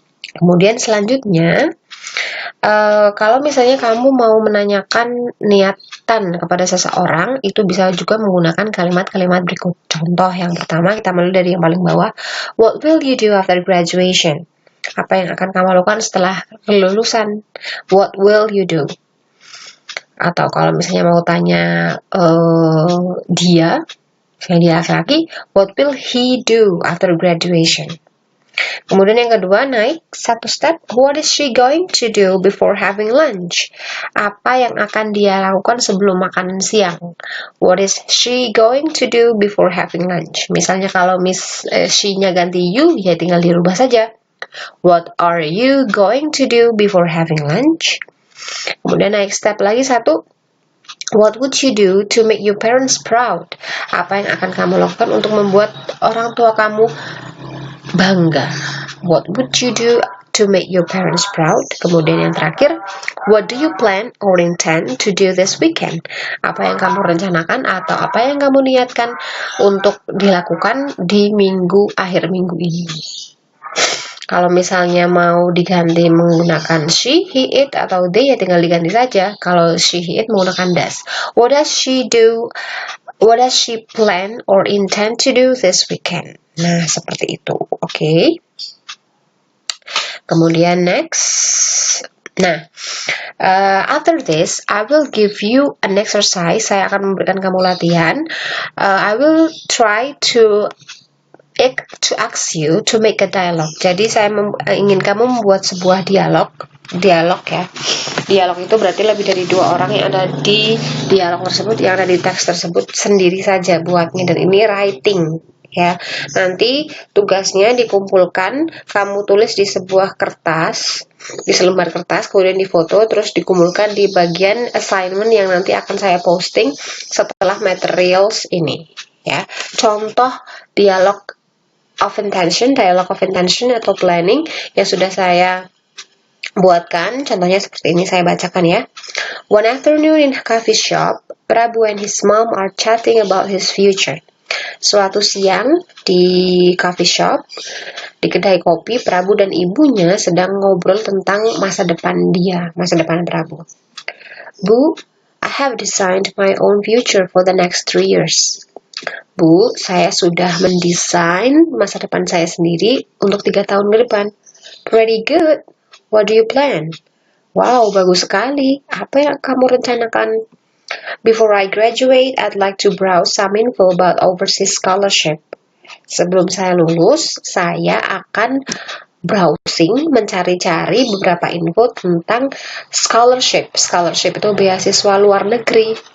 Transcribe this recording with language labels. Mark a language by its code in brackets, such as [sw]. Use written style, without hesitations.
[id] Kemudian selanjutnya, kalau misalnya kamu mau menanyakan niatan kepada seseorang, itu bisa juga menggunakan kalimat-kalimat berikut. Contoh yang pertama, kita mulai dari yang paling bawah. [en] What will you do after graduation? [id] Apa yang akan kamu lakukan setelah kelulusan? [en] What will you do? [id] Atau kalau misalnya mau tanya dia laki-laki, [en] what will he do after graduation? [id] Kemudian yang kedua, naik satu step, [en] what is she going to do before having lunch? [id] Apa yang akan dia lakukan sebelum makan siang? [en] What is she going to do before having lunch? [id] Misalnya kalau she-nya ganti you, ya tinggal dirubah saja. [en] What are you going to do before having lunch? [id] Kemudian naik step lagi satu, [en] what would you do to make your parents proud? [id] Apa yang akan kamu lakukan untuk membuat orang tua kamu bangga? [en] What would you do to make your parents proud? [id] Kemudian yang terakhir, [en] what do you plan or intend to do this weekend? [id] Apa yang kamu rencanakan atau apa yang kamu niatkan untuk dilakukan di akhir minggu ini? Kalau misalnya mau diganti menggunakan she, he, it, atau they, ya tinggal diganti saja. Kalau she, he, it menggunakan does. [en] What does she do? What does she plan or intend to do this weekend? [id] Nah, seperti itu. [en] Oke. Kemudian next. Nah, after this, I will give you an exercise. [id] Saya akan memberikan kamu latihan. [en] I will try to ask you to make a dialogue. [id] Jadi saya ingin kamu membuat sebuah dialog ya. Dialog itu berarti lebih dari dua orang yang ada di dialog tersebut, yang ada di teks tersebut sendiri saja buatnya, dan ini writing ya. Nanti tugasnya dikumpulkan, kamu tulis di sebuah kertas, di selembar kertas, kemudian difoto, terus dikumpulkan di bagian assignment yang nanti akan saya posting setelah materials ini ya. Contoh dialog of intention, dialogue of intention atau planning yang sudah saya buatkan, contohnya seperti ini, saya bacakan ya. [en] One afternoon in a coffee shop, Prabu and his mom are chatting about his future. [id] Suatu siang di coffee shop, di kedai kopi, Prabu dan ibunya sedang ngobrol tentang masa depan Prabu. [en] Bu, I have designed my own future for the next 3 years. [id] Bu, saya sudah mendesain masa depan saya sendiri untuk 3 tahun ke depan. [en] Pretty good. What do you plan? [id] Wow, bagus sekali. Apa yang kamu rencanakan? [en] Before I graduate, I'd like to browse some info about overseas scholarship. [id] Sebelum saya lulus, saya akan browsing, mencari-cari beberapa info tentang scholarship. Scholarship itu beasiswa luar negeri.